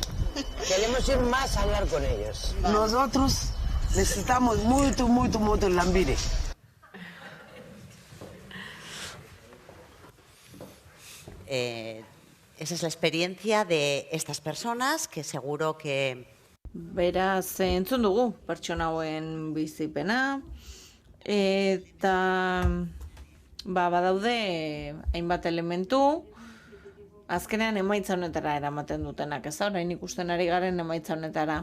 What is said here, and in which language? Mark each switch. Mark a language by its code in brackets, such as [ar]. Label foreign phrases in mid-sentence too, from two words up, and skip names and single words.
[es] Queremos ir más a hablar con ellos. Nosotros necesitamos mucho el Lambire. Esa es la experiencia de estas personas que seguro que... [eu] Beraz, entzun dugu pertsona hauen bizipena, eta badaude hainbat elementu, azkenean emaitza honetara eramaten dutenak, ez da, orain ikusten ari garen emaitza honetara.